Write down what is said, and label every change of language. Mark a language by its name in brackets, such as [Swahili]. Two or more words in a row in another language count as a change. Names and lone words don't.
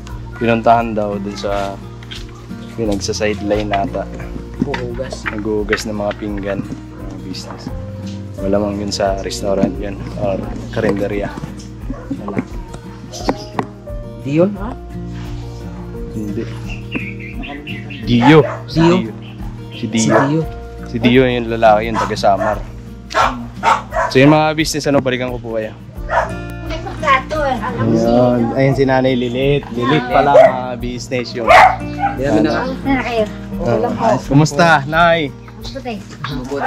[Filipino] Pinuntahan daw dun sa pinagsa-sideline nata. Puhugas. Naghuhugas ng mga pinggan. Mga business. Malamang yun sa restaurant yun. Or karinderya. Wala. Di yun, ha? Hindi. Dio. Dio? Si Dio. Si Dio yung lalaki, yung taga-Samar. So yung mga business, ano, balikan ko po kayo. Ayun, ayun si Nanay Lilit. Lilit pala mga business yun. Dami na ka. Kumusta, Nay? Mabuti.